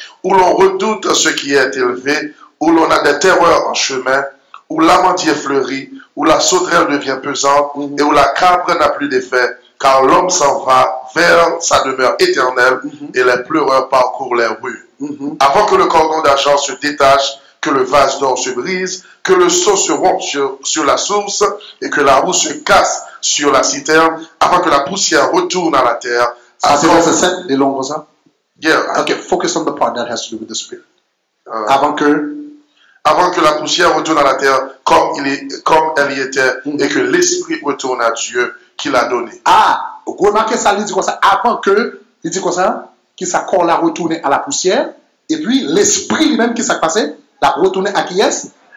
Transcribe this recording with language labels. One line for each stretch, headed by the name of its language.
French: Où l'on redoute ce qui est élevé, où l'on a des terreurs en chemin, où l'amandier fleurit, où la sauterelle devient pesante, et où la cabre n'a plus d'effet, car l'homme s'en va vers sa demeure éternelle, et les pleureurs parcourent les rues. Avant que le cordon d'argent se détache, que le vase d'or se brise, que le seau se rompe sur la source, et que la roue se casse sur la citerne, avant que la poussière retourne à la terre. C'est verset 7, les longs comme ça?
English: Yeah. Okay, focus on the part that has to do with the spirit.
French: Avant que la poussière retourne à la terre comme elle y était, et que l'esprit retourne à Dieu qui l'a donné. Ah, vous remarquez ça, il dit comme ça, avant que, il dit comme ça, qu'il s'accorde la retourner à la poussière, et puis l'esprit lui-même qui s'est passé, l'a retourné à qui est?